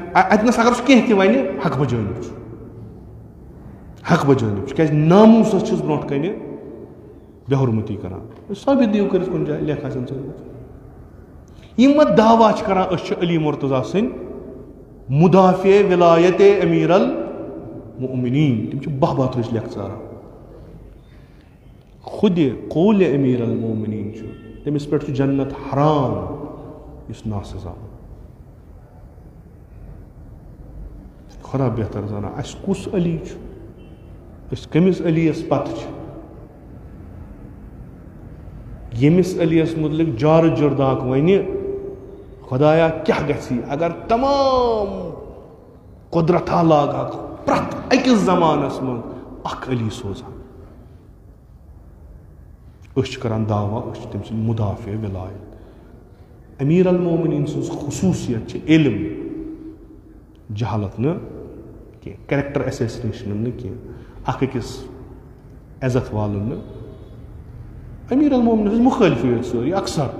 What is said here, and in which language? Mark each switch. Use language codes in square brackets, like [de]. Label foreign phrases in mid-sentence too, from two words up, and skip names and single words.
[ks] اتنس اگر سُہ کینٛہہ تہِ وَنہِ حق بجٲنِب چھُ حق بجٲنِب چھُ کیٛازِ ناموٗسس چھُس برونٛٹھ کَنہِ بے حُرمتی کران ثٲبت دِیِو کٔرِتھ کُنہِ جایہِ لیکھ آسن ثٲبت یِم وۄنۍ دعوا چھِ کران أسۍ چھِ علی مرتضیٰ سٕنٛدۍ مُدافع ولایت امیر المؤمنین تِم چھِ باہ ترٕٛچ لیکھٕ ژاران خُدِ قول امیر المؤمنین چھُ تٔمِس پٮ۪ٹھ چھُ جنت حرام یُس ناسزا خۄدا بہتر زانان اَسہِ کُس علی چھُ أسۍ کٔمِس علی یس پتہٕ چھِ ییٚمِس علی یس مُتعلق جارٕ جُرداک وَنہِ خۄدایا کیٛاہ گژھِ اگر تمام قۄدرتا لاگہٕ پرٛٮ۪تھ أکِس زمانس منٛز اکھ علی سوزان أسۍ چھِ کران دعوا أسۍ چھِ تٔمۍ سٕنٛدۍ مُدافع ولایت امیر المومنین سٕنٛز خصوٗصیت چھِ علم جہالت نہٕ کینٛہہ [en] character assassination [ks] نہٕ کینٛہہ اکھ أکِس عزت والُن نہٕ امیر المومنین سٕنٛز مُخٲلفٕے یٲتۍ سٲری اکثر